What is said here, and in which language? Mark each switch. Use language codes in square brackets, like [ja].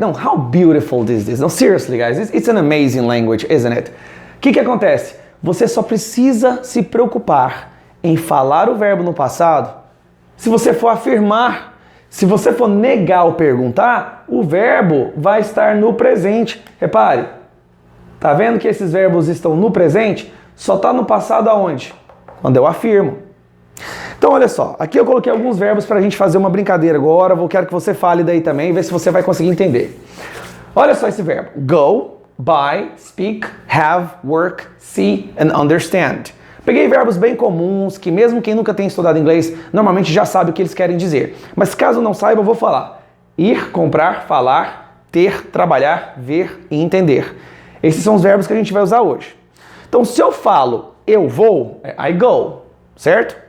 [en] No, how beautiful this is. No, seriously, guys, it's an amazing language, isn't it? [pt] O que acontece? Você só precisa se preocupar em falar o verbo no passado se você for afirmar. Se você for negar ou perguntar, o verbo vai estar no presente. Repare, tá vendo que esses verbos estão no presente? Só está no passado aonde? Quando eu afirmo. Então, olha só, aqui eu coloquei alguns verbos para a gente fazer uma brincadeira agora. Eu quero que você fale daí também, ver se você vai conseguir entender. Olha só esse verbo. [en] Go, buy, speak, have, work, see and understand. [pt] Peguei verbos bem comuns, que mesmo quem nunca tem estudado inglês, normalmente já sabe o que eles querem dizer. Mas caso não saiba, eu vou falar. Ir, comprar, falar, ter, trabalhar, ver e entender. Esses são os verbos que a gente vai usar hoje. Então, se eu falo eu vou, é [en] I go, [pt] certo?